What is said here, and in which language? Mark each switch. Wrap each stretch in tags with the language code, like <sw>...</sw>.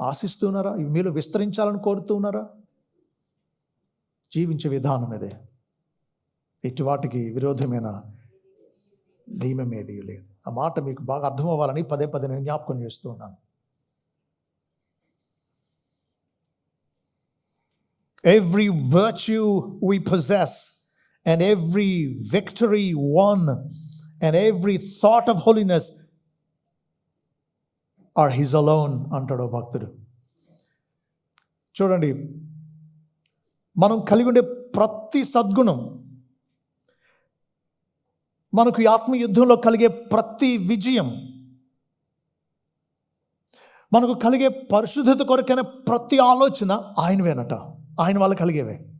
<te>ఆశిస్తున్నారా? ఇవి మీలో విస్తరించాలని కోరుతూ ఉన్నారా? జీవించే విధానం ఇదే. ఇటు వాటికి విరోధమైన నియమం ఏది లేదు. ఆ మాట మీకు బాగా అర్థం అవ్వాలని పదే నేను జ్ఞాపకం చేస్తూ ఉన్నాను.</te> <en>Every virtue we possess and every victory won and every thought of holiness are his alone</en> <te>అంటాడు భక్తుడు. చూడండి, మనం కలిగి ఉండే ప్రతి సద్గుణం, మనకు ఈ ఆత్మయుద్ధంలో కలిగే ప్రతి విజయం, మనకు కలిగే పరిశుద్ధత కొరకైన ప్రతి ఆలోచన ఆయనవేనట, ఆయన వల్ల కలిగేవే.</te>